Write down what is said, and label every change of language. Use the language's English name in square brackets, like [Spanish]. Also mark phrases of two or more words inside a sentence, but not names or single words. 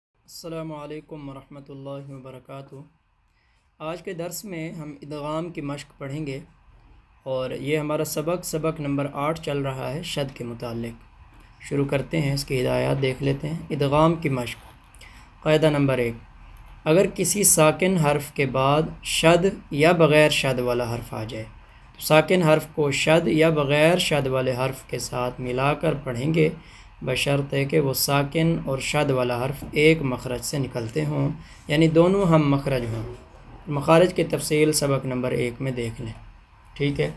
[Arabic] السلام علیکم ورحمۃ اللہ وبرکاتہ۔ [Urdu] آج کے درس میں ہم ادغام کی مشق پڑھیں گے اور یہ ہمارا سبق نمبر 8 چل رہا ہے شد کے متعلق۔ شروع کرتے ہیں، اس کی ہدایات دیکھ لیتے ہیں۔ ادغام کی مشق۔ قاعدہ نمبر 1، اگر کسی ساکن حرف کے بعد شد یا بغیر شد والا حرف آ جائے تو ساکن حرف کو شد یا بغیر شد والے حرف کے ساتھ ملا کر پڑھیں گے، بشرط کہ وہ ساکن اور شد والا حرف ایک مخرج سے نکلتے ہوں، یعنی دونوں ہم مخرج ہوں۔ مخارج کی تفصیل سبق نمبر 1 میں دیکھ لیں، ٹھیک ہے۔